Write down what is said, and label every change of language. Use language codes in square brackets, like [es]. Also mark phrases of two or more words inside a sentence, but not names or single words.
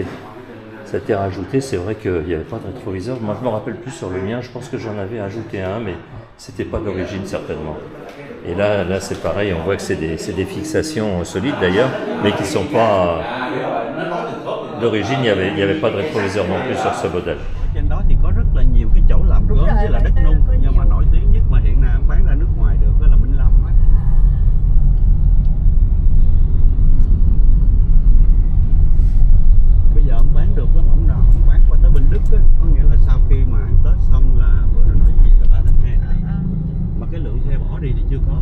[fr] C'était rajouté, c'est vrai qu'il n'y avait pas de rétroviseur. Moi, je ne me rappelle plus sur le mien, je pense que j'en avais ajouté un, mais c'était pas d'origine certainement. Et là c'est pareil, on voit que c'est des fixations solides d'ailleurs, mais qui ne sont pas d'origine, il n'y avait pas de rétroviseur non plus sur ce modèle. [vi] Trên đó thì có rất là nhiều cái chỗ làm gốm với là đất nung, nhưng mà nổi tiếng nhất mà hiện nay không bán ra nước ngoài được đó là Minh Long á. Bây giờ không bán được lắm, không bán qua tới Bình Đức á, có nghĩa là sau khi mà ăn Tết xong là bữa đó nói gì là 3 tháng 2 mà cái lượng xe bỏ đi thì chưa có.